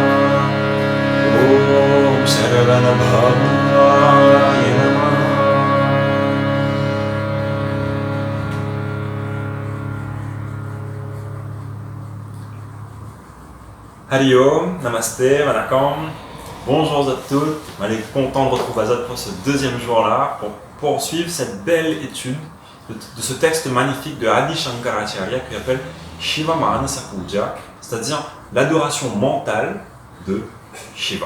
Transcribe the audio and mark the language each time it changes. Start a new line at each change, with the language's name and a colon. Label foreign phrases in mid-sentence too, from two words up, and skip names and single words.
Sanskrit: Om Saravana Bhavaya Namah. Hari Om, Namasté, Manakam.
French: Bonjour à tous, on est content de retrouver Azad pour ce deuxième jour-là pour poursuivre cette belle étude de ce texte magnifique de Adi Shankaracharya qui appelle Shiva Manasa Puja, c'est-à-dire l'adoration mentale de Shiva.